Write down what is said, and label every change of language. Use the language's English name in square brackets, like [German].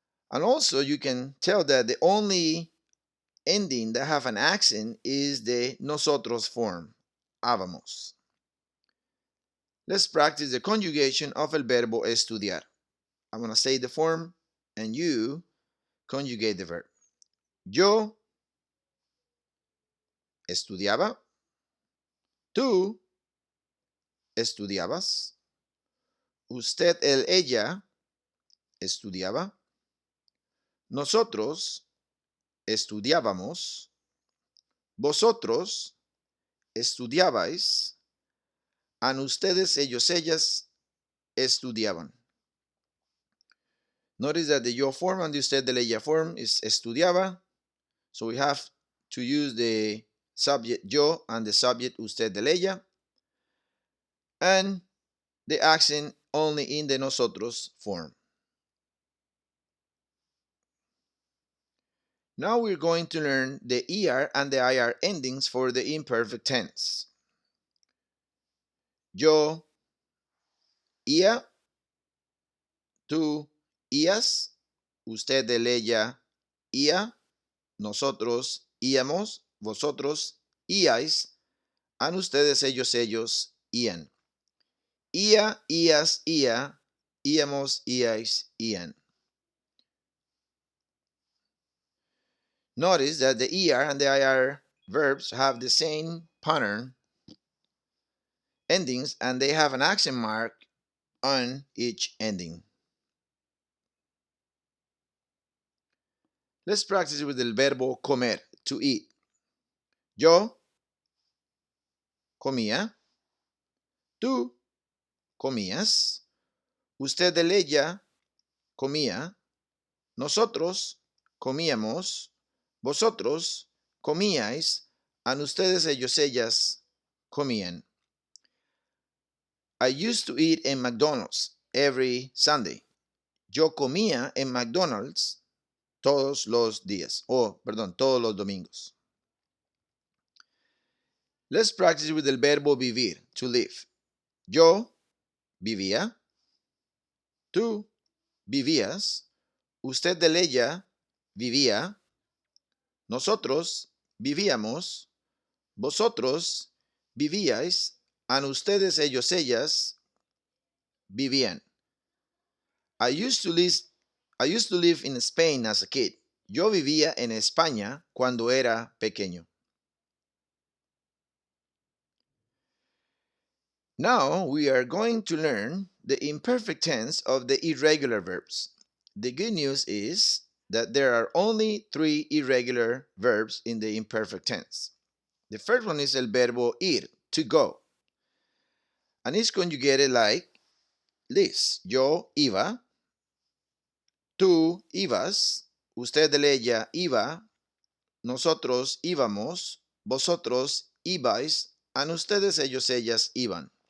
[English] And also you can tell that the only ending that have an accent is the nosotros form, habamos. Let's practice the conjugation of el verbo estudiar. I'm going to say the form and you conjugate the verb. [Spanish] Yo estudiaba, tú estudiabas, usted, él, ella estudiaba, nosotros estudiábamos, vosotros estudiabais, and ustedes, ellos, ellas estudiaban. [English] Notice that the yo form and the usted de ella form is estudiaba, so we have to use the subject yo and the subject usted de ella, and the accent only in the nosotros form. Now we're going to learn the ER and the IR endings for the imperfect tense. [Spanish] Yo ia, tú ías, usted, él, ella ia, nosotros íamos, vosotros íais, and ustedes, ellos, ellos ían. Ia, ías, ia, íamos, íais, ían. [English] Notice that the ER and the IR verbs have the same pattern endings and they have an accent mark on each ending. Let's practice with el verbo comer, to eat. [Spanish] Yo comía, tú comías, usted, él, ella comía, nosotros comíamos, vosotros comíais, and ustedes, ellos, ellas comían. [English] I used to eat in McDonald's every Sunday. [Spanish] Yo comía en McDonald's todos los días. Todos los domingos. [English] Let's practice with el verbo vivir, to live. [Spanish] Yo vivía. Tú vivías. Usted de ella vivía. Nosotros vivíamos. Vosotros vivíais. And ustedes, ellos, ellas vivían. [English] I used to live in Spain as a kid. [Spanish] Yo vivía en España cuando era pequeño. [English] Now we are going to learn the imperfect tense of the irregular verbs. The good news is that there are only 3 irregular verbs in the imperfect tense. The first one is el verbo ir, to go. And it's conjugated like this. [Spanish] Yo iba, tú ibas, usted de ella iba, nosotros íbamos, vosotros ibais, and ustedes, ellos, ellas iban.